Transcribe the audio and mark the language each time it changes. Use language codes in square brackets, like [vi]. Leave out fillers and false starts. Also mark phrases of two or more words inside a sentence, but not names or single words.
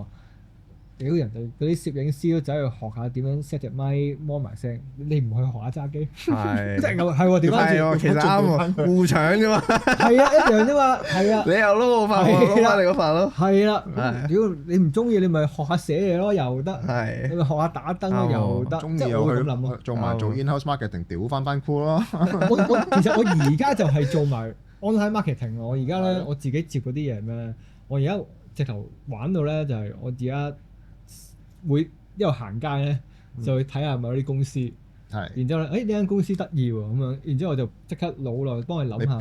[yue] 屌人哋嗰啲攝影師都走去學下點樣 set 隻咪摸埋聲，你唔去學下揸機？係，即係喎，調翻轉，其實啱喎，互搶啫嘛。係啊，一樣啫嘛，係啊。你又撈我份，我撈翻你嗰份咯。係啦，屌你唔中意，你咪學下寫嘢咯，又得。係。你咪學下打燈咯，又得。中意又去做埋做 [en] in-house marketing， [yue] 屌翻班 crew 咯。其實我而家就係做埋 [en] online marketing。 [yue] 我而家咧，我自己接嗰啲嘢咩？我而家直頭玩到咧，就係我而家。會一路行街咧，就去睇下某啲公司，然之後咧，呢間公司得意喎咁樣，然之後我就即刻腦內幫佢諗下。